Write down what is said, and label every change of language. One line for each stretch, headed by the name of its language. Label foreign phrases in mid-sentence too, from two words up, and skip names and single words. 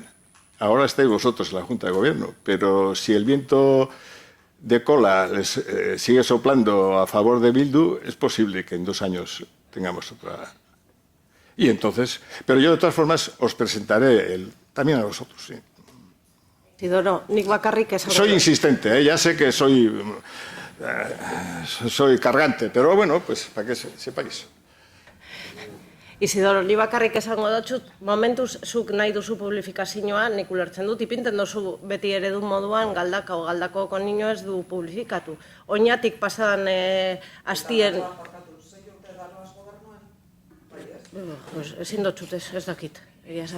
Spanish: Ahora estáis vosotros en la Junta de Gobierno, pero si el viento de cola les sigue soplando a favor de Bildu, es posible que en 2 años tengamos otra. Y entonces, pero yo de todas formas os presentaré también a vosotros. Sí.
Basque: Isidoro, nik bakarrik esango
Spanish: Soy
Basque: dut.
Spanish: insistente, ya sé que soy cargante, pero bueno, pues para que sepáis.
Basque: Isidoro, ni bakarrik esango dut, momentuz zuk nahi duzu publifikazioa, nik ulertzen dut, ipinten duzu beti eredu moduan Galdakaoko niño ez du publifikatu. Oñatik pasadan astien... Pues ezin dut txutez, ez dakit, egia esan.